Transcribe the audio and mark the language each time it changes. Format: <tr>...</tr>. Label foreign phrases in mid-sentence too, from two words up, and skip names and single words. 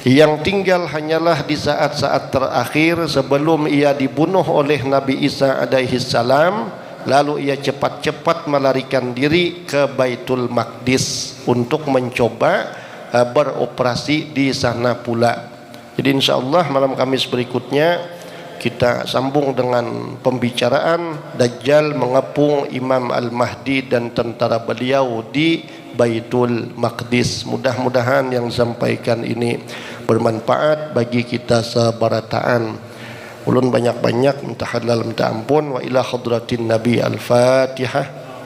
<id>Yang tinggal hanyalah di saat-saat terakhir sebelum ia dibunuh oleh Nabi Isa</id> <ar>alaihi salam,</ar> <id>lalu ia cepat-cepat melarikan diri ke Baitul Maqdis untuk mencoba beroperasi di sana pula. Jadi insyaallah malam Kamis berikutnya kita sambung dengan pembicaraan Dajjal mengepung Imam Al-Mahdi dan tentara beliau di Baitul Maqdis. Mudah-mudahan yang sampaikan ini bermanfaat bagi kita sebarataan. Ulun banyak-banyak minta halal minta ampun.</id> <ar>Wa ila hadratin Nabi Al-Fatihah.</ar>